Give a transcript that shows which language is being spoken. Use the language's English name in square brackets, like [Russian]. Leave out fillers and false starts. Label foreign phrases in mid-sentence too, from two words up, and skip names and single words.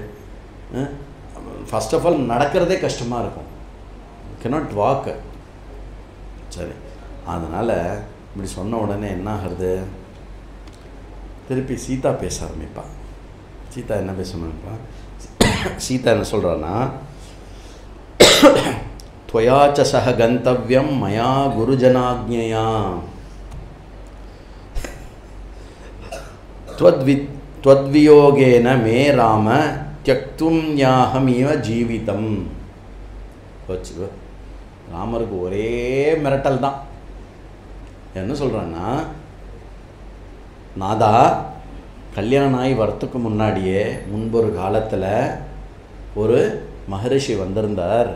[English] first of all [Tamil] நடக்கிறதே கஷ்டமாக இருக்கும், [English] cannot walk. [Tamil] சரி, அதனால் இப்படி சொன்ன உடனே என்ன ஆகிறது? திருப்பி சீதா பேச ஆரம்பிப்பா. சீதா என்ன பேச ஆரம்பிப்பா? சீதா என்ன சொல்கிறான்னா, [Sanskrit] त्वयाच सह गंतव्यम मया गुरुजनाज्ञया त्वद्वियोगेन मे राम त्यक्तुम याहमिव जीवितम. [Tamil] ராமருக்கு ஒரே மிரட்டல் தான். என்ன சொல்கிறான்னா, நாதா, கல்யாணம் ஆகி வரத்துக்கு முன்னாடியே முன்பொரு காலத்தில் ஒரு மகரிஷி வந்திருந்தார்.